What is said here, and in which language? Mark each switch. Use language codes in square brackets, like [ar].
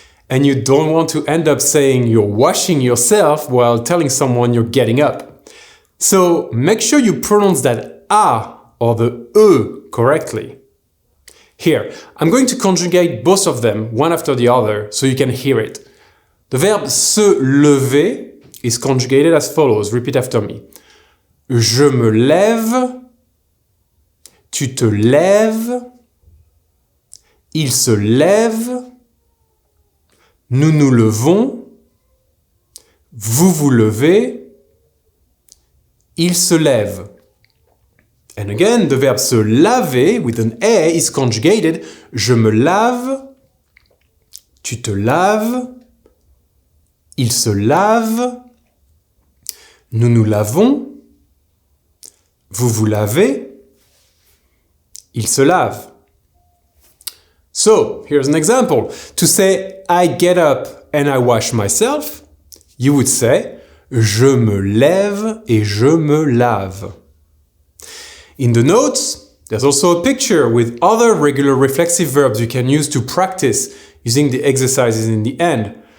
[en] And you don't want to end up saying you're washing yourself while telling someone you're getting up. So make sure you pronounce that A or the E correctly. Here, I'm going to conjugate both of them one after the other so you can hear it. The verb se lever is conjugated as follows. Repeat after me. [fr] Je me lève, tu te lèves, il se lève, nous nous levons, vous vous levez, il se lève. [en] And again, the verb se laver with an A is conjugated. [fr] Je me lave, tu te laves, il se lave, nous nous lavons, vous vous lavez, il se lave. [en] So, here's an example. To say I get up and I wash myself, you would say [fr] je me lève et je me lave. [en] In the notes, there's also a picture with other regular reflexive verbs you can use to practice using the exercises in the end.